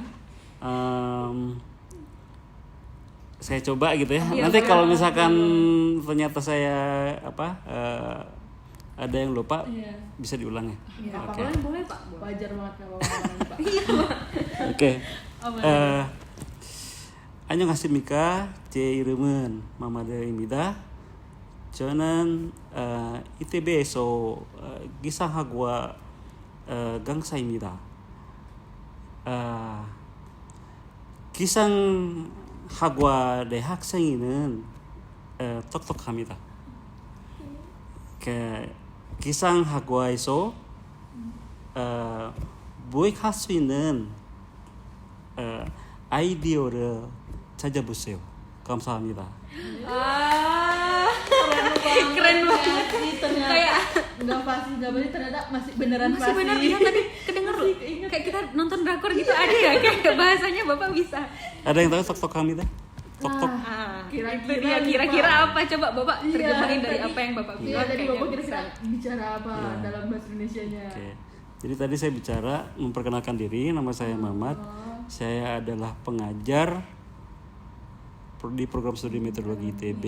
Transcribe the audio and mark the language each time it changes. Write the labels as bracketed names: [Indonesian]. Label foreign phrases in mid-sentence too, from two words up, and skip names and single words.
[Indonesian] Saya coba gitu ya. Iya, Nanti kalau misalkan ternyata saya ada yang lupa, bisa diulang ya. Iya, Oke. boleh Pak. Wajar banget kalau Pak. Iya, Pak. Oke. [Korean] Annyeonghaseyo 제 이름은 마마드 입니다. 저는 ITB에서 기상학과 강사입니다. 기상학과 대학생은 똑똑합니다. 기상학과에서 모의할 수 있는 아이디어를 찾아보세요. 감사합니다. [Indonesian] Keren banget sih ternyata. Kayak nggak pasti ternyata masih beneran masih pasti. benar ya tadi kedenger loh. Kayak kita nonton drakor gitu ada ya kayak bahasanya Bapak bisa. Ada yang tahu [Korean] 똑똑합니다? 똑똑. [Indonesian] Kira-kira apa coba Bapak Iya, terjemahin dari tadi- apa yang Bapak Iya bilang? tadi kayaknya bapak bisa. kira-kira bicara apa Iya. dalam bahasa Indonesianya. Oke. Jadi tadi saya bicara memperkenalkan diri, nama saya Mamat. Saya adalah pengajar di program studi meteorologi ITB.